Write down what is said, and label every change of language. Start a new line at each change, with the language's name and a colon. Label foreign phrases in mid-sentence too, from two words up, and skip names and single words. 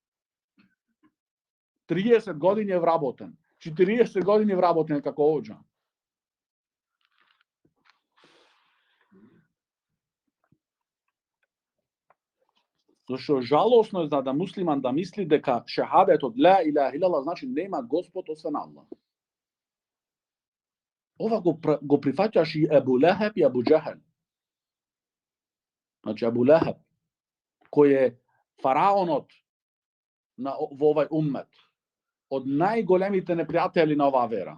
Macedonian: 30 години е вработен. 40 години е вработен како оџа. Зашто жалосно е за да муслиман да мисли дека шехадетот
Arabic: لا إله إلا الله
Macedonian: значи нема Господ освен Аллах. Ова го прифаќаш и Ебу Лехеб и Ебу Џехел. Значи Ебу Лехеб, кој е фараонот во овај уммет, од најголемите непријатели на оваа вера.